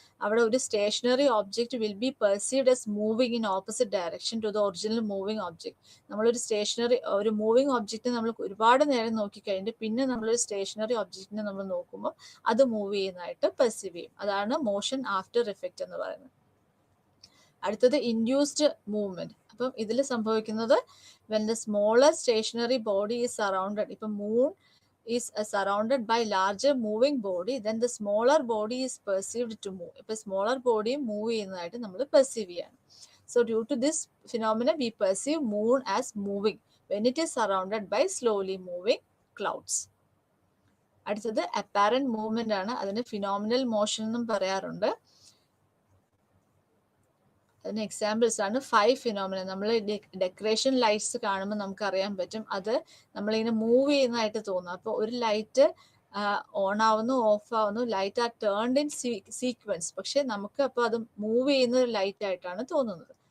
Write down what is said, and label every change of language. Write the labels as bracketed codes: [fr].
[ml] അവിടെ ഒരു [en] Stationary object will be perceived as moving in opposite direction to the original moving object. [ml] നമ്മളൊരു ഒരു moving object നമ്മൾ ഒരുപാട് നേരം നോക്കിക്കഴിഞ്ഞിട്ട് പിന്നെ നമ്മളൊരു സ്റ്റേഷനറി ഒബ്ജക്റ്റിനെ നമ്മൾ നോക്കുമ്പോൾ അത് മൂവ് ചെയ്യുന്നതായിട്ട് പെർസീവ് ചെയ്യും. അതാണ് മോഷൻ ആഫ്റ്റർ എഫക്റ്റ് എന്ന് പറയുന്നത്. അടുത്തത് ഇൻഡ്യൂസ്ഡ് മൂവ്മെന്റ്. അപ്പം ഇതിൽ സംഭവിക്കുന്നത് [en] when the smaller stationary body is surrounded, ഇപ്പം moon is surrounded by larger moving body, then the smaller body is perceived to move. [ml] ഇപ്പൊ smaller body മൂവ് ചെയ്യുന്നതായിട്ട് നമ്മൾ പെർസീവ് ചെയ്യാണ്. [en] So due to this phenomenon we perceive moon as moving when it is surrounded by slowly moving clouds. [ml] അടുത്തത് apparent movement ആണ്. അതിന് phenomenal motion എന്നും പറയാറുണ്ട്. അതിന് എക്സാമ്പിൾസ് ആണ് 5 ഫിനോമിന. നമ്മൾ ഡെക്കറേഷൻ ലൈറ്റ്സ് കാണുമ്പോൾ നമുക്ക് അറിയാൻ പറ്റും അത് നമ്മളിങ്ങനെ മൂവ് ചെയ്യുന്നതായിട്ട് തോന്നും. അപ്പോൾ ഒരു ലൈറ്റ് ഓൺ ആവുന്നു, ഓഫ് ആവുന്നു, [en] light are turned in sequence, [ml] പക്ഷെ നമുക്ക് അപ്പോൾ അത് മൂവ് ചെയ്യുന്ന ഒരു ലൈറ്റ് ആയിട്ടാണ് തോന്നുന്നത്.